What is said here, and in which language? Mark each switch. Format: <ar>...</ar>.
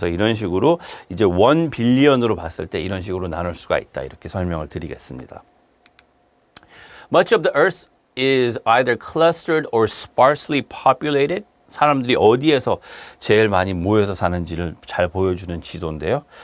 <ko>그래서 이런 식으로 이제 1 빌리언으로 봤을 때 이런 식으로 나눌 수가 있다. 이렇게 설명을 드리겠습니다.</ko> <en>Much of the earth is either clustered or sparsely populated.</en> <ko>사람들이 어디에서 제일 많이 모여서 사는지를 잘 보여주는 지도인데요.</ko>